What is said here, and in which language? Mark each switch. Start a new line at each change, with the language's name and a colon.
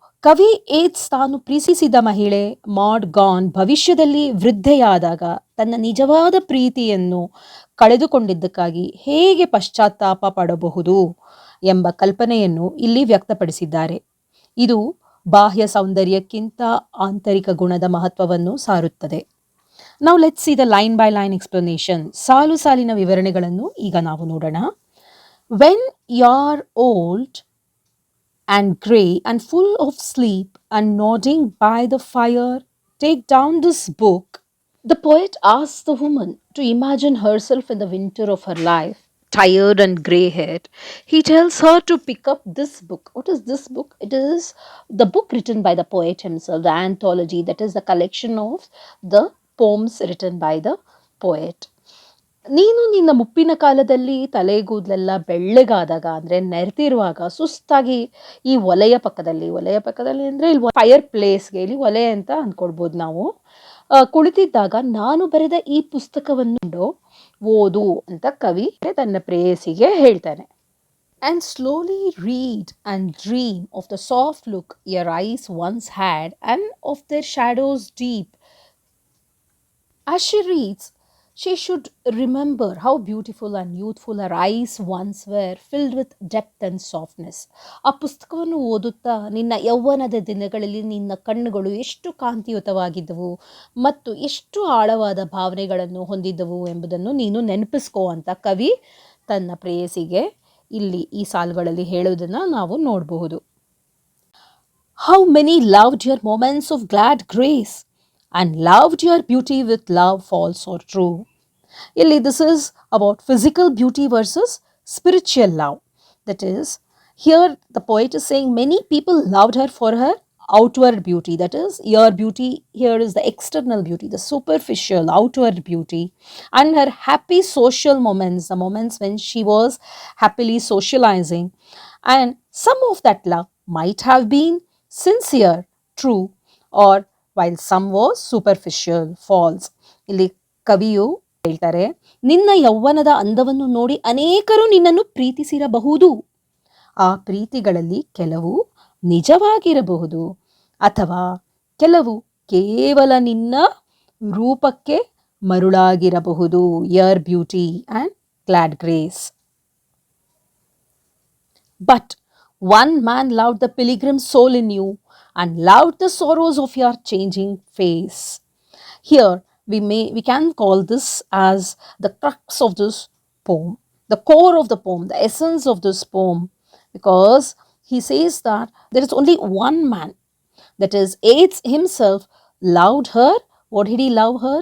Kannada: ಕವಿ ಏಟ್ಸ್ ತಾನು ಪ್ರೀತಿಸಿದ ಮಹಿಳೆ ಮಾಡ್ ಗಾನ್ ಭವಿಷ್ಯದಲ್ಲಿ ವೃದ್ಧೆಯಾದಾಗ ತನ್ನ ನಿಜವಾದ ಪ್ರೀತಿಯನ್ನು ಕಳೆದುಕೊಂಡಿದ್ದಕ್ಕಾಗಿ ಹೇಗೆ ಪಶ್ಚಾತ್ತಾಪ ಪಡಬಹುದು ಎಂಬ ಕಲ್ಪನೆಯನ್ನು ಇಲ್ಲಿ ವ್ಯಕ್ತಪಡಿಸಿದ್ದಾರೆ. ಇದು ಬಾಹ್ಯ ಸೌಂದರ್ಯಕ್ಕಿಂತ ಆಂತರಿಕ ಗುಣದ ಮಹತ್ವವನ್ನು ಸಾರುತ್ತದೆ.
English: Now let's see the line by line explanation.
Kannada: ಸಾಲು ಸಾಲಿನ ವಿವರಣೆಗಳನ್ನು ಈಗ ನಾವು ನೋಡೋಣ.
English: When you're old and grey and full of sleep and nodding by the fire, take down this book. The poet asks the woman to imagine herself in the winter of her life, tired and grey haired. He tells her to pick up this book. What is this book? It is the book written by the poet himself, the anthology, that is the collection of the poems written by the poet.
Kannada: ನೀನು ನಿನ್ನ ಮುಪ್ಪಿನ ಕಾಲದಲ್ಲಿ ತಲೆಗೂದಲೆಲ್ಲ ಬೆಳ್ಳಗಾದಾಗ ಅಂದರೆ ನೆರೆತಿರುವಾಗ ಸುಸ್ತಾಗಿ ಈ ಒಲೆಯ ಪಕ್ಕದಲ್ಲಿ ಅಂದರೆ ಇಲ್ಲಿ ಫೈರ್ ಪ್ಲೇಸ್ಗೆ ಇಲ್ಲಿ ಒಲೆ ಅಂತ ಅಂದ್ಕೊಳ್ಬೋದು ನಾವು, ಕುಳಿತಿದ್ದಾಗ ನಾನು ಬರೆದ ಈ ಪುಸ್ತಕವನ್ನು ಓದು ಅಂತ ಕವಿ ತನ್ನ ಪ್ರೇಯಸಿಗೆ ಹೇಳ್ತಾನೆ.
English: And slowly read and dream of the soft look your eyes once had and of their shadows deep. As she reads, she should remember how beautiful and youthful her eyes once were, filled with depth and softness.
Kannada: ಆ ಪುಸ್ತಕವನ್ನು ಓದುತ್ತಾ ನಿನ್ನ ಯೌವನದ ದಿನಗಳಲ್ಲಿ ನಿನ್ನ ಕಣ್ಣುಗಳು ಎಷ್ಟು ಕಾಂತಿಯುತವಾಗಿದ್ದವು ಮತ್ತು ಎಷ್ಟು ಆಳವಾದ ಭಾವನೆಗಳನ್ನು ಹೊಂದಿದ್ದವು ಎಂಬುದನ್ನು ನೀನು ನೆನಪಿಸ್ಕೋ ಅಂತ ಕವಿ ತನ್ನ ಪ್ರೇಯಸಿಗೆ ಇಲ್ಲಿ ಈ ಸಾಲುಗಳಲ್ಲಿ ಹೇಳೋದನ್ನು ನಾವು ನೋಡಬಹುದು.
English: How many loved your moments of glad grace and loved your beauty with love false or true.
Kannada: Illi
English: this is about physical beauty versus spiritual love. That is, here the poet is saying many people loved her for her outward beauty. That is, your beauty here is the external beauty, the superficial outward beauty, and her happy social moments, the moments when she was happily socializing. And some of that love might have been sincere, true, or while some was superficial, false.
Kannada: ಇಲ್ಲಿ ಕವಿಯು ಹೇಳ್ತಾರೆ, ನಿನ್ನ ಯೌವನದ ಅಂದವನ್ನು ನೋಡಿ ಅನೇಕರು ನಿನ್ನನ್ನು ಪ್ರೀತಿಸಿರಬಹುದು. ಆ ಪ್ರೀತಿಗಳಲ್ಲಿ ಕೆಲವು ನಿಜವಾಗಿರಬಹುದು ಅಥವಾ ಕೆಲವು ಕೇವಲ ನಿನ್ನ ರೂಪಕ್ಕೆ ಮರುಳಾಗಿರಬಹುದು.
English: Your beauty and glad grace. But one man loved the pilgrim soul in you and loved the sorrows of your changing face. Here we can call this as the crux of this poem, the core of the poem, the essence of this poem, because he says that there is only one man, that is Yeats himself, loved her. What did he love her?